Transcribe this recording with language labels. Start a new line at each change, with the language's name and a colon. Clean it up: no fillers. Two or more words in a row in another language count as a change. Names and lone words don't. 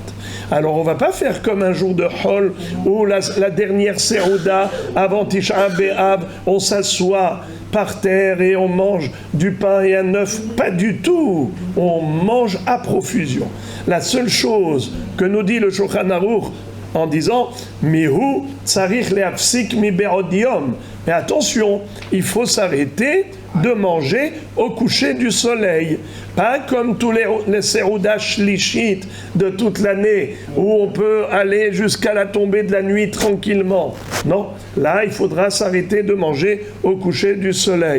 French: Alors on ne va pas faire comme un jour de Hol où la dernière Seuda avant Tisha B'Av, on s'assoit par terre et on mange du pain et un œuf. Pas du tout. On mange à profusion. La seule chose que nous dit le Shulchan Aruch en disant
Hebrew: מיהו צריך להפסיק מבעוד יום.
French: Mais attention, il faut s'arrêter de manger au coucher du soleil. Pas comme tous les
Hebrew: סעודה שלישית
French: de toute l'année où on peut aller jusqu'à la tombée de la nuit tranquillement. Non, là il faudra s'arrêter de manger au coucher du soleil.